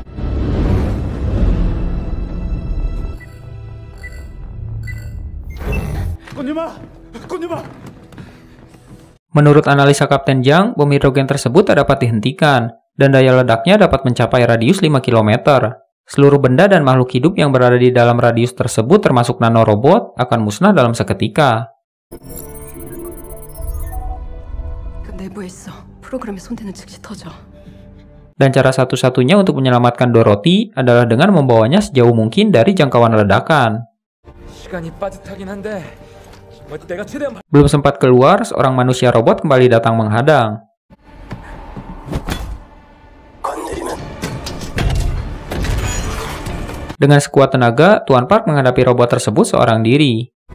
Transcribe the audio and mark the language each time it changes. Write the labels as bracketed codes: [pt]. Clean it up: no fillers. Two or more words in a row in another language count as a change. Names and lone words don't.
[id] Menurut analisa Kapten Jang, bom hidrogen tersebut tak dapat dihentikan, dan daya ledaknya dapat mencapai radius 5 km. Seluruh benda dan makhluk hidup yang berada di dalam radius tersebut termasuk nanorobot akan musnah dalam seketika. [ko] 내부에 있어. 프로그램에 손대는 즉시 터져. [id] Dan cara satu-satunya untuk menyelamatkan Dorothy adalah dengan membawanya sejauh mungkin dari jangkauan ledakan. [ko] 시간이 빠듯하긴 한데 내가 최대한. [id] Belum sempat keluar, seorang manusia robot kembali datang menghadang. Dengan sekuat tenaga, Tuan Park menghadapi robot tersebut seorang diri.